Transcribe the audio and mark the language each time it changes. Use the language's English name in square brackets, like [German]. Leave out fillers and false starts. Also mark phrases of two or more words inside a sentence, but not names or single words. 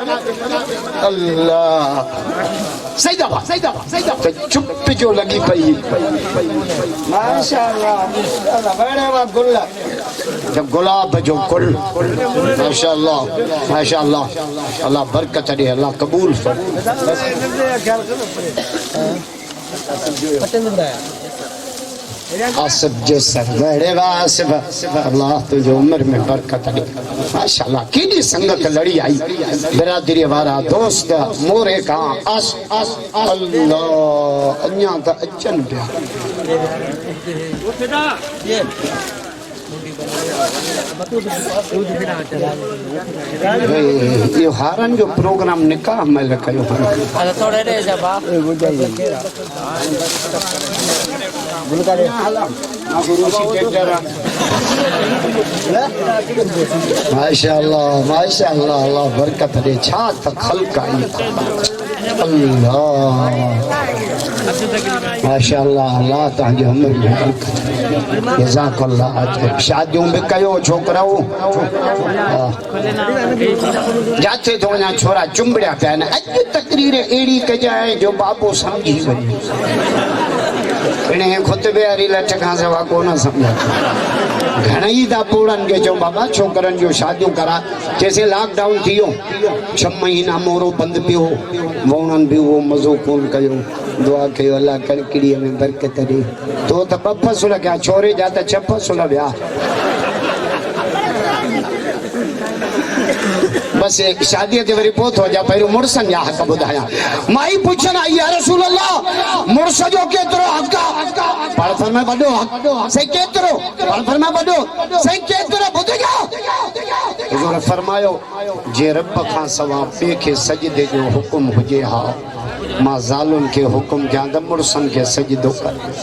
[Sindhi] अल्लाह सईदाबाद चुप जो लॻी पई माशाअल्लाह गुल गुलाब जो गुल माशाअल्लाह अल्लाह बरकत ॾे अल्लाह क़बूल आसिफ जे सर गड़े वासिफ [Urdu] اللہ تجھے عمر میں برکت دے [Sindhi] माशाअल्लाह केडी संगत लड़ी आई बिरादरी वारा दोस्त मोरे का आस अल्लाह अन्या त अचन पिया ये हारन जो प्रोग्राम निकाह में कयो थोड़े रे जबा गुलकारे माशाअल्लाह अल्लाह बरकत दे छा त खल्क आई अल्लाह माशाअल्लाह अल्लाह तव्हांजे उम्र में बरकत जज़ाकल्लाह शादियूं बि कयो छोकिराओ जाते तो वञा छोरा चुंबड़िया पिया आहिनि अॼु तकरीर अहिड़ी कजाए जो बाबो सम्झी वञे इन्हें खुतबे वारी लठ खां सवा कोन सम्झा घणई था पूरनि खे चऊं बाबा छोकरनि जूं शादियूं करा जैसे लॉकडाउन थी वियो 6 महीना मोरो बंदि पियो माण्हुनि बि उहो मज़ो कोन कयो दुआ कयो अल्लाह कड़कड़ीअ में बरकत ॾे तो त 2 फसुल कया छोरे जा त 6 फसुल विया बस शादी ते वरी पहुतो जा पहिरियों मुड़सन जा हक़ ॿुधायां माई पुछन आई या रसूल अल्लाह मुड़स जो केतिरो हक़ पर फरमाए वॾो हक़ सही केतिरो पर फरमाए वॾो सही केतिरो ॿुधजो हुज़ूर फरमायो जे रब खां सवा ॿिए खे सजदे जो हुकुम हुजे हा मां ज़ालुनि खे हुकुम कयां त मुड़सनि खे सजदो कर